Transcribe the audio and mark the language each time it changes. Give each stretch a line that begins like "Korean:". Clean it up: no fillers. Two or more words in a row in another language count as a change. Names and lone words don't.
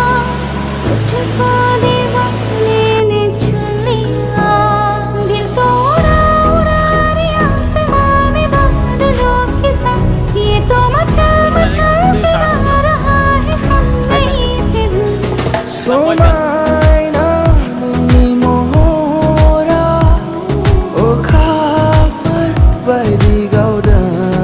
Hindi: तुझको दीवाने ने चुन लिया दिल तो उड़ा उड़ा रे आसमां में बादलों के संग ये तो मचल मचल के गा रहा है सनई से धुन
Kok Borok: Somaina nungi mohora o khafat bai di gaudan